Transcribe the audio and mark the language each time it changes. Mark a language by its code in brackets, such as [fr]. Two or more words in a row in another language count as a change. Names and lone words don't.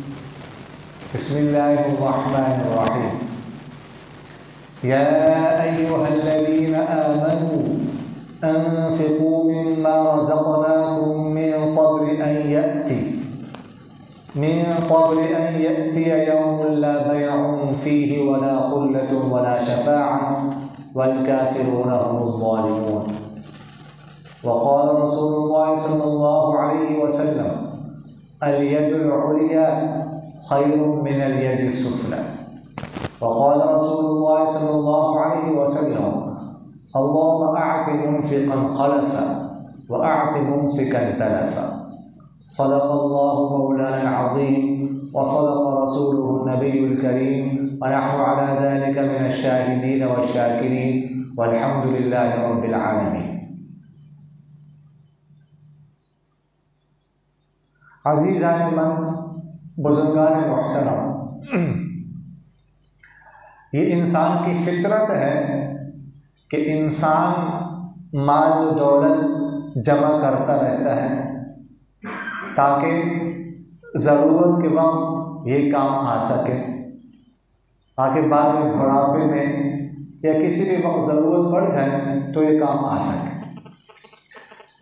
[ar] بسم الله الرحمن الرحيم. يا أيها الذين آمنوا أنفقوا مما رزقناكم من قبل أن يأتي يوم لا بيع فيه ولا خلة ولا شفاعة والكافرون هم الظالمون. وقال رسول الله صلى الله عليه وسلم اليد العليا خير من اليد السفلى. وقال رسول الله صلى الله عليه وسلم اللهم أعط منفقا خلفا وأعط ممسكا تلفا. صدق الله مولانا العظيم وصدق رسوله النبي الكريم ونحن على ذلك من الشاهدين والشاكرين والحمد لله رب العالمين. [fa] عزیزان من, [hi] बुज़ुर्गान मोहतरम, ये इंसान की फितरत है कि इंसान माल दौलत जमा करता रहता है ताकि ज़रूरत के वक्त ये काम आ सके, ताकि बाद में बुढ़ापे में या किसी भी वक्त ज़रूरत पड़ जाए तो ये काम आ सके।